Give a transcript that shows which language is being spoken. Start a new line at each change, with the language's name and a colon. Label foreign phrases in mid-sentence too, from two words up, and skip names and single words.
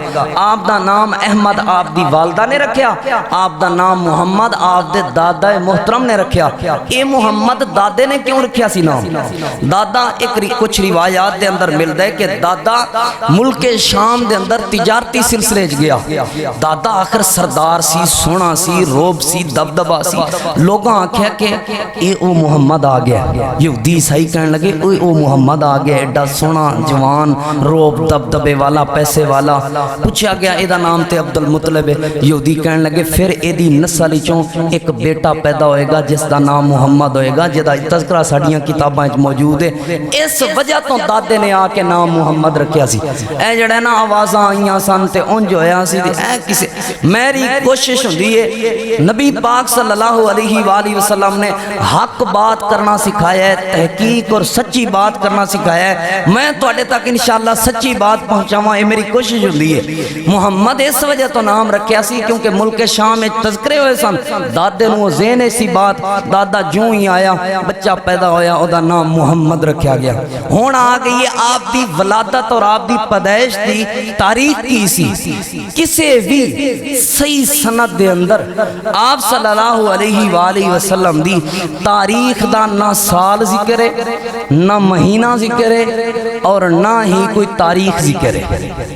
Punjabi: آپ دا نام احمد آپ دی والدہ نے رکھیا, آپ دا نام محمد آپ دے دادا محترم نے رکھیا. اے محمد دادے نے کیوں رکھیا سی نام؟ دادا ایک کچھ روایات دے اندر ملتا ہے کہ دادا ملک شام دے اندر تجارتی سلسلے گیا. دادا آخر سردار سی, سونا سی, روب سی, دبدبا سی. لوگاں آکھیا کہ اے او محمد آ گیا. یہودی عیسائی کہنے لگے او محمد آ گیا, ایڈا سونا جوان روب دبدبے والا پیسے والا. پوچھا گیا اے دا نام تے عبد المطلب ہے. یہودی کہنے لگے پھر اے دی نسل چوں ایک بیٹا پیدا ہوئے گا جس دا نام محمد ہوئے گا جدا تذکرہ ساڑیاں کتاباں موجود ہے. اس وجہ تو دادے نے آ کے نام محمد رکھیا سی. اے جڑے نا آوازاں آئیاں سن تے انج ہویا سی اے کسے میری کوشش ہوندی ہے نبی پاک
Arabic: صلی اللہ علیہ وآلہ وسلم
Punjabi: نے حق بات کرنا سکھایا ہے, تحقیق اور سچی بات کرنا سکھایا ہے. میں تواڈے تک
Arabic: انشاءاللہ
Punjabi: سچی بات پہنچاواں اے میری کوشش ہوندی ہے. محمد اس وجہ تو نام رکھیا سی کیونکہ ملک شام میں تذکرے ہوئے سن. دادے نو ذہن ایسی بات, دادا جوں ہی آیا بچہ پیدا ہویا او دا نام محمد رکھیا گیا. ہون آ گئی ہے آپ دی ولادت اور آپ دی پیدائش دی تاریخ کی سی. کسے بھی صحیح سند دے اندر آپ
Arabic: صلی اللہ علیہ وآلہ وسلم
Punjabi: دی تاریخ دا نہ سال ذکر ہے, نہ مہینہ ذکر ہے, اور نہ ہی کوئی تاریخ ذکر ہے.